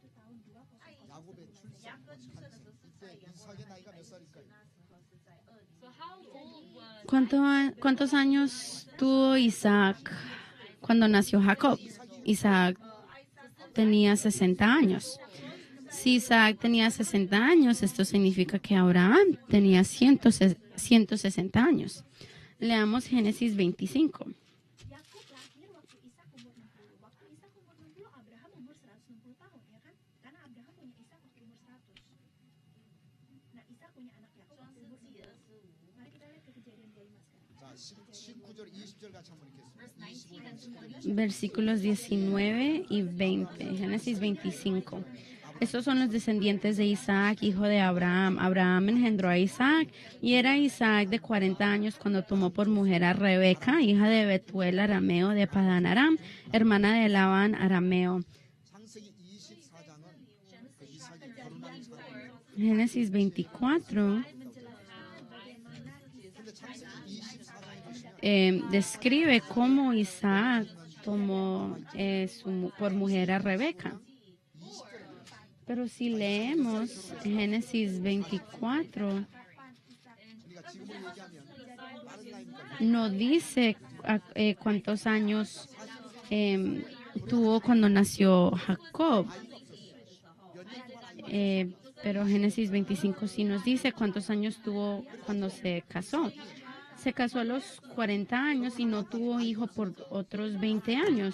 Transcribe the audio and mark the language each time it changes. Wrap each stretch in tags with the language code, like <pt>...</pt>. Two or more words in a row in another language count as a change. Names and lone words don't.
<ko>야곱의 출산 탄생. 이때 이삭의 나이가 몇 살일까요?</ko> <en>So how old was</en> <es>¿Cuántos años tuvo Isaac cuando nació Jacob? Isaac tenía 60 años. Si Isaac tenía 60 años, esto significa que Abraham tenía 160 años. Leamos Génesis 25.</es> <id>Yakub lahir waktu Ishak umur 60. Waktu Ishak umur 60, Abraham umur 160 tahun, ya kan? Karena Abraham punya Ishak waktu umur 100. Nah, Ishak punya anak Yakub waktu umur 60. Mari kita lihat ke kejadian 25 sekarang.</id> <ko>자, 19절, 20절 같이 한번 읽겠습니다. 25절.</ko> <es>Versículos 19 y 20. Génesis 25. Estos son los descendientes de Isaac, hijo de Abraham. Abraham engendró a Isaac y era Isaac de 40 años cuando tomó por mujer a Rebeca, hija de Betuel arameo de Padán Aram, hermana de Labán arameo.</es> <ko>창세기 24장은 그 이삭이 결혼하는 사람.</ko> <es>Génesis 24</es> <ko>근데 창세기 24장에 보시면</ko> <es>describe cómo Isaac tomó por mujer a Rebeca. Pero si leemos Génesis 24,</es> <ko>우리가 지금을 얘기하면 빠른 나이입니까?</ko> <es>no dice cuántos años tuvo cuando nació Jacob. Pero Génesis 25 sí nos dice cuántos años tuvo cuando se casó. Se casó a los 40 años y no tuvo hijo por otros 20 años.</es>